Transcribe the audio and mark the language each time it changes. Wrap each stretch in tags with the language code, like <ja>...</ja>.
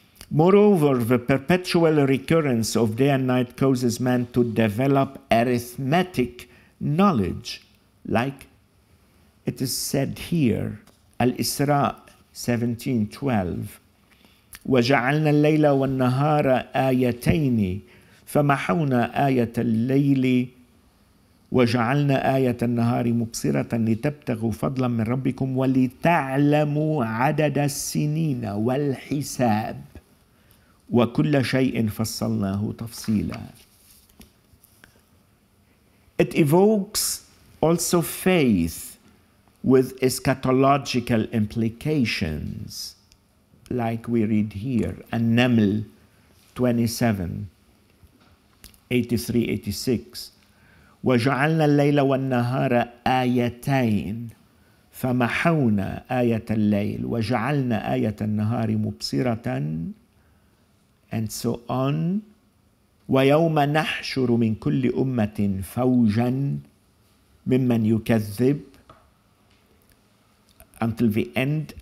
<en>Moreover, the perpetual recurrence of day and night causes man to develop arithmetic knowledge, like it is said here, Al-Isra 17:12.</en> <ar>وجعلنا الليل والنهار آيتين فمحونا آية الليل وجعلنا آية النهار مبصرة لتبتغوا فضلا من ربكم ولتعلموا عدد السنين والحساب وكل شيء فصلناه تفصيلا.</ar> <en>It evokes also faith with eschatological implications, like we read here, An-Naml 27, 83-86.</en> <ar>وَجَعَلْنَا اللَّيْلَ وَالنَّهَارَ آيَتَيْنِ فَمَحَوْنَا آيَةَ اللَّيْلِ وَجَعَلْنَا آيَةَ النَّهَارِ مُبْصِرَةً,</ar> <en>and so on.</en> <ar>وَيَوْمَ نَحْشُرُ مِنْ كُلِّ أُمَّةٍ فَوْجًا مِمَّنْ يُكَذِّبُ,</ar> <en>until the end.</en>